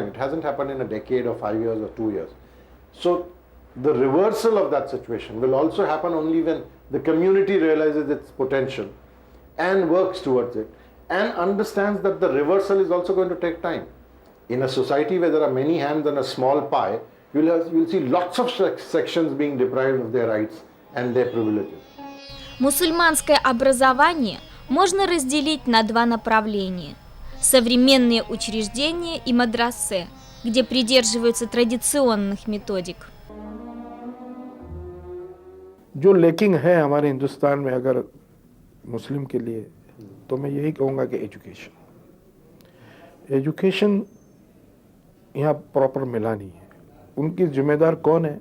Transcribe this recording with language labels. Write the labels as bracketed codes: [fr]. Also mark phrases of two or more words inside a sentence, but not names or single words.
[en] It hasn't happened in a decade or 5 years or 2 years. So the reversal of that situation will also happen only when the community realizes its potential and works towards it and understands that the reversal is also going to take time. In a society where there are many hands on a small pie, you'll see lots of sections being deprived of their rights and their privileges. [ru] Мусульманское образование можно разделить на два направления – современные учреждения и мадрасе, где придерживаются традиционных методик. [hi] जो लेकिन है हमारे हिंदुस्तान में अगर मुस्लिम के लिए, तो मैं यही कहूँगा कि एजुकेशन यहाँ प्रॉपर मिला नहीं है। उनकी जिम्मेदार कौन है?